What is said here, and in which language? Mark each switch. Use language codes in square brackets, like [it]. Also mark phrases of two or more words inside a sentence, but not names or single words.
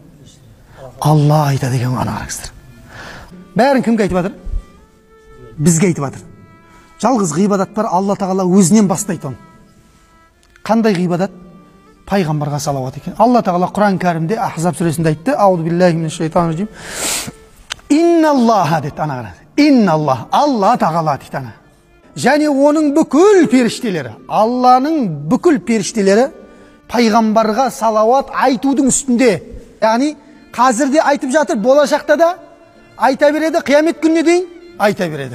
[kk] Алла айтады екен, ана қараңыздар. Бәрін кімге айтып жатыр? Бізге айтып жатыр. Жалғыз ғибадат бар, Алла тағала өзінен бастайды оны. Қандай ғибадат? Пайғамбарға салауат екен. Алла тағала Құран кәрімде Ахзаб сүресінде айтты: [ar] أعوذ بالله من الشيطان الرجيم. [kk] Инналлаха деді, ана қараңыз. Инналлах, Алла тағала дейді ана. Және оның бүкіл періштелері, Алланың бүкіл періштелері пайғамбарға салауат айтудың үстінде. Яғни қазірде айтып жатыр, болашақта да айта береді, қиямет күніне дейін айта береді.